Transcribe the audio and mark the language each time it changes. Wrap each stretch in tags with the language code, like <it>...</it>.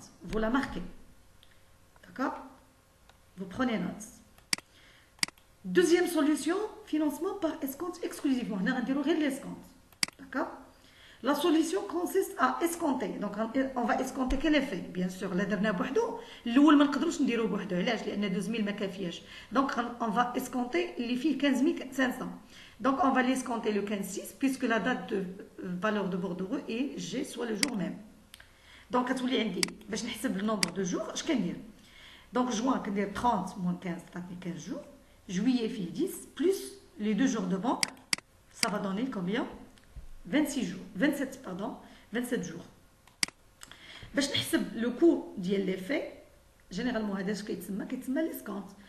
<fr>vous la marquez, d'accord, vous prenez note. Deuxième solution, financement par escompte exclusivement.</fr> <ar>هنا غنديرو غير</ar> <fr>l'escompte, d'accord. La solution consiste à escompter. Donc, on va escompter quel effet? Bien sûr, la</fr> <ar>درنا بوحدو الاول ما نقدروش نديرو بوحدو علاش؟ لان 12000 ما كافياش.</ar> <fr>Donc, on va escompter</fr> <ar>اللي فيه</ar> <fr>15500. Donc, on va l'escompter le 15/6 puisque la date de valeur de bordereau est G, soit le jour même. Donc,</fr> <ar>كتولي عندي باش نحسب</ar> <fr>le nombre de jours</fr> <ar>اش كندير؟</ar> <fr>Donc, juin</fr> <ar>كندير</ar> <fr>30 moins 15</fr> <ar>تعطيني</ar> <fr>15 jours. Juillet</fr> <ar>فيه</ar> <fr>10 plus les 2 jours de banque, ça va donner combien? 26 jours, 27 pardon, 27 jours.</fr> <ar>باش نحسب لو كو ديال لي في جينيرالمون هذا اش كيتسمى ليسكونت.</ar>